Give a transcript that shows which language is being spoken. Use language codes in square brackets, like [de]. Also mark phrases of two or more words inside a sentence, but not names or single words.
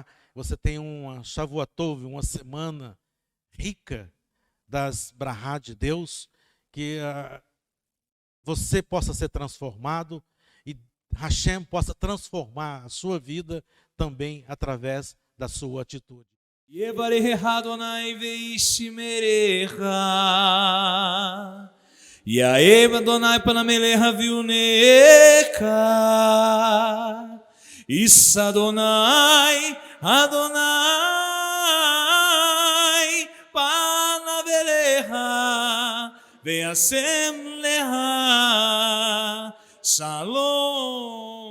[pt] Você tem uma [he] שבועות טוב, [pt] uma semana rica das brahá de Deus, que você possa ser transformado e Hashem possa transformar a sua vida também através da sua atitude. [he] יברך אדוני וישמרך, יאהב אדוני פניו אליך ויונק, יישא אדוני פניו אליך וישם לך שלום.